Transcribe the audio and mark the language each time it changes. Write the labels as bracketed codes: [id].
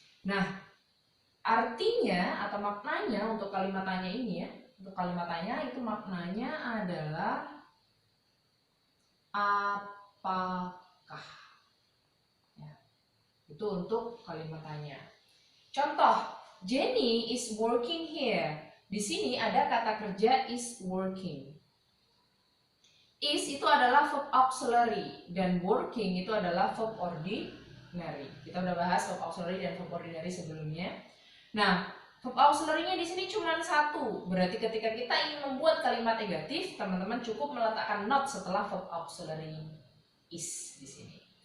[id] Nah, artinya atau maknanya untuk kalimat tanya ini ya, untuk kalimat tanya itu maknanya adalah apakah. Ya, itu untuk kalimat tanya. Contoh, [en] Jenny is working here. [id] Di sini ada kata kerja is working. Is itu adalah verb auxiliary dan working itu adalah verb ordinary. Kita udah bahas verb auxiliary dan verb ordinary sebelumnya. Nah, verb auxiliary-nya di sini cuma satu. Berarti ketika kita ingin membuat kalimat negatif, teman-teman cukup meletakkan not setelah verb auxiliary is di sini.